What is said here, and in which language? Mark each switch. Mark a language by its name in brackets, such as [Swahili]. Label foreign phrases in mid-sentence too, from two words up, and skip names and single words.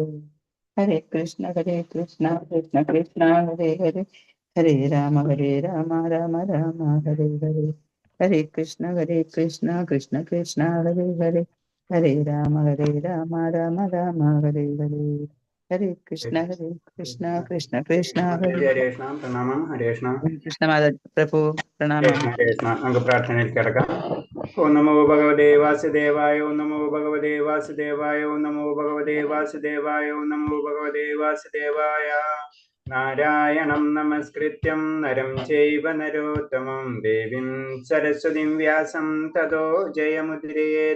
[Sanskrit] ഹരേ കൃഷ്ണ കൃഷ്ണ കൃഷ്ണ ഹരേ ഹരേ. ഹരേ രാമ രാമ രാമ ഹരേ ഹരേ. ഹരേ കൃഷ്ണ കൃഷ്ണ കൃഷ്ണ ഹരേ ഹരേ. ഹരേ രാമ രാമ രാമ ഹരേ ഹരേ. ഹരേ കൃഷ്ണ കൃഷ്ണ ഹരേ. ഹരേ കൃഷ്ണ. പ്രണാമം. ഹരേ കൃഷ്ണ. [Malayalam] കൃഷ്ണ മാതാ പ്രഭു പ്രണാമം. [Sanskrit] ഹരേ കൃഷ്ണ. [Malayalam] നമുക്ക് പ്രാർത്ഥനയിൽ കിടക്കാം. [Sanskrit] ഓം നമോ ഭഗവതേ വാസുദേവായ. ഓം നമോ ഭഗവതേ വാസുദേവായ. ഓം നമോ ഭഗവതേ വാസുദേവായ. ഓം നമോ ഭഗവതേ വാസുദേവായ. നാരായണം നമസ്കൃത്യം നരം ചൈവ നരോത്തമം ദേവീം സരസ്വതീം വ്യാസം തതോ ജയമുദ്രയേത്.